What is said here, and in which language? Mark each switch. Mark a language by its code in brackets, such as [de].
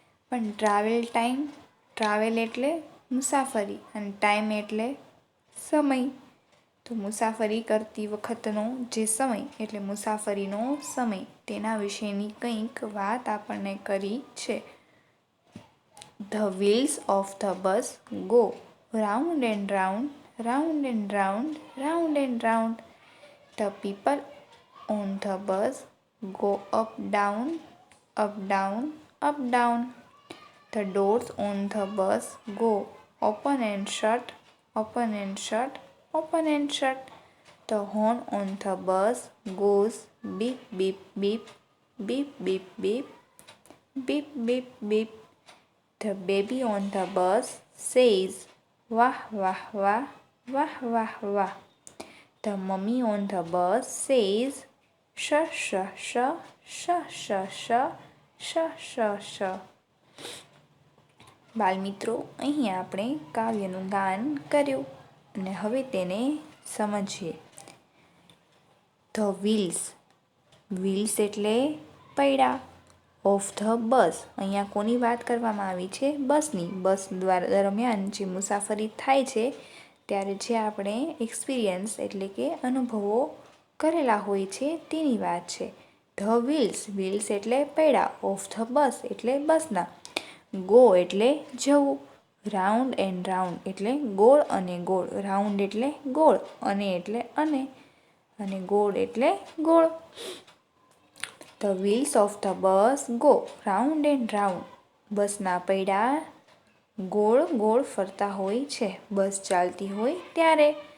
[gu] પણ ટ્રાવેલ એટલે મુસાફરી અને ટાઈમ એટલે સમય. તો મુસાફરી કરતી વખતનો જે સમય એટલે મુસાફરીનો સમય તેના વિશેની કંઈક વાત આપણને કરી છે. [en] The wheels of the bus go round and round, round and round, round and round. The people on the bus go up, down, up, down, up, down. The doors on the bus go open and shut, open and shut, open and shut. The horn on the bus goes beep, beep, beep, beep, beep, beep, beep, beep, beep. The baby on the bus says, wah, wah, wah, wah, wah, wah. The mummy on the bus says, sh, sh, sh, sh, sh, sh, sh, sh, sh. [gu] બાળમિત્રો, અહીં આપણે કાવ્યનું ગાન કર્યું અને હવે તેને સમજીએ. [en] the wheels [gu] એટલે પૈડા. [en] of the bus [gu] અહીંયા કોની વાત કરવામાં આવી છે? બસની. બસ દરમિયાન જે મુસાફરી થાય છે ત્યારે જે આપણે એક્સપિરિયન્સ એટલે કે અનુભવો કરેલા હોય છે તેની વાત છે. [en] the wheels [gu] એટલે પૈડા. [en] of the bus [gu] એટલે બસના. ગો એટલે જવું. [en] round and round [gu] એટલે ગોળ અને ગોળ. રાઉન્ડ એટલે ગોળ, અને એટલે અને ગોળ એટલે ગોળ. [en] The wheels of the bus go round and round. [gu] બસના પૈડા ગોળ ગોળ ફરતા હોય છે બસ ચાલતી હોય ત્યારે.